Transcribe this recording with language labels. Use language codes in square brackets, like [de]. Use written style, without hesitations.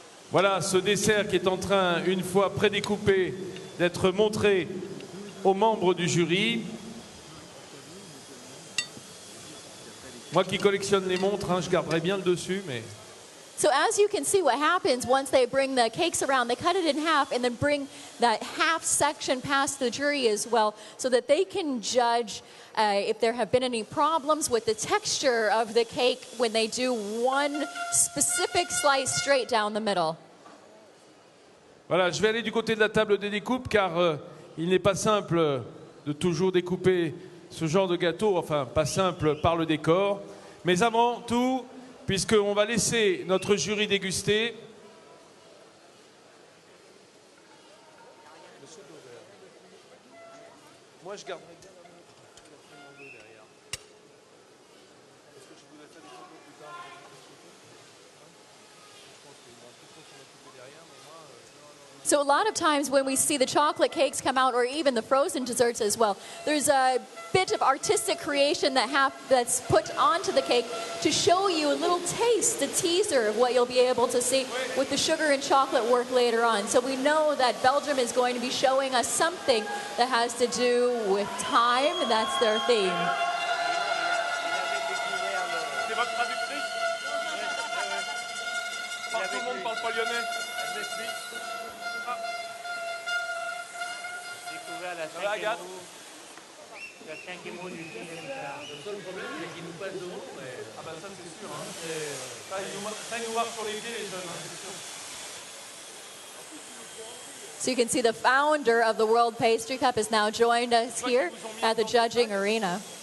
[fr] Voilà ce dessert qui est en train, une fois prédécoupé, d'être montré aux membres du jury. Moi qui collectionne les montres, hein, je garderai bien le dessus, mais... [en] So as you can see what happens once they bring the cakes around, they cut it in half and then bring that half section past the jury as well so that they can judge if there have been any problems with the texture of the cake when they do one specific slice straight down the middle. [fr] Voilà, je vais aller du côté de la table des découpes car il n'est pas simple de toujours découper ce genre de gâteau, enfin pas simple par le décor. Mais avant tout, puisqu'on va laisser notre jury déguster, moi je garderai bien la montre derrière. Parce que je voulais faire des photos plus tard. [en] So a lot of times when we see the chocolate cakes come out, or even the frozen desserts as well, there's a bit of artistic creation that's put onto the cake to show you a little taste, a teaser of what you'll be able to see with the sugar and chocolate work later on. So we know that Belgium is going to be showing us something that has to do with time, and that's their theme. [fr] C'est votre traductrice? Tout le monde parle pas lyonnais. La cinquième roue du film. Le seul problème, c'est qu'il nous passe devant. Ah bah ça c'est sûr. Ça, ils nous marquent sur les pieds les jeunes. C'est sûr. [en] So you can see the founder of the World Pastry Cup has now joined us here at the judging arena.